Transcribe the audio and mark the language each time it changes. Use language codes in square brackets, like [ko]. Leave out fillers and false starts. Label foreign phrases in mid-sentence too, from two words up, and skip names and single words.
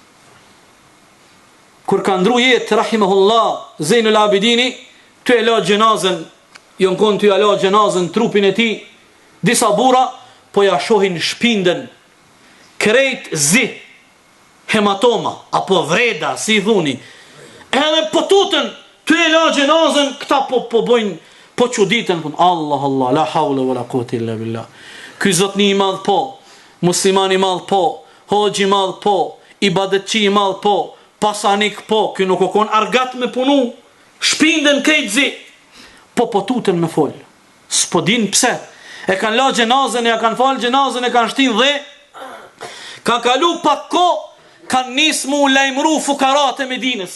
[sq] Kur ka ndru jetë, rahimahullah, Zejnul Abidini, ty e la gjenazën, jon kon ty e la gjenazën, trupin e ti, disa bura, po ja shohin shpindën, krejt zi, hematoma, apo vreda, si i thuni, edhe po tutën, ty e la gjenazën, këta po bojnë, po çuditën, [ar] الله الله لا حول ولا قوة إلا بالله. [sq] Ky zotni i madh po, muslimani i madh po, hoxhi i madh po, ibadetçi i madh po, pasanik po, ky nuk o kon argat me punu, shpindën krejtzi, po tutën me fol. S'po din pse. E kanë la gjenazën, e kanë fal gjenazën, e kanë shtin dhe, kanë kalu pak ko, kanë nis mu lajmëru fukarat e Medinës.